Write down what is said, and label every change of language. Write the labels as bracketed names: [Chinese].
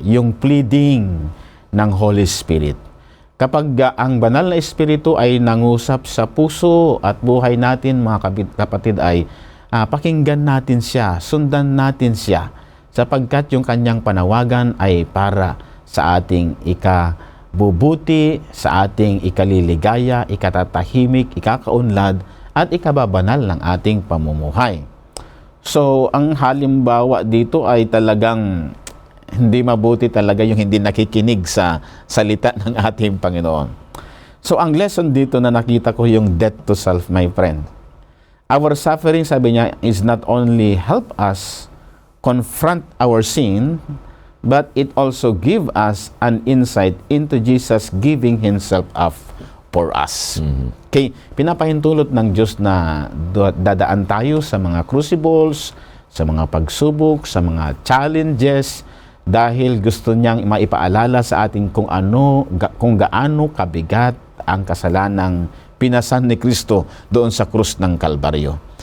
[Filipino] Yung pleading ng Holy Spirit. Kapag ang banal na Espiritu ay nangusap sa puso at buhay natin, mga kapatid, ay pakinggan natin siya, sundan natin siya, sapagkat yung kanyang panawagan ay para sa ating ikabubuti, sa ating ikaliligaya, ikatatahimik, ikakaunlad, at ikababanal ng ating pamumuhay. So, ang halimbawa dito ay talagang hindi mabuti talaga yung hindi nakikinig sa salita ng ating Panginoon. So, ang lesson dito na nakita ko yung [English] death to self, my friend. Our suffering, [Filipino] sabi niya, [English] is not only help us confront our sin, but it also give us an insight into Jesus giving Himself up for us. [Filipino] Okay, pinapahintulot ng Diyos na dadaan tayo sa mga crucibles, sa mga pagsubok, sa mga challenges, dahil gusto niyang maipaalala sa atin kung gaano kabigat ang kasalanang pinasan ni Kristo doon sa krus ng Kalbaryo.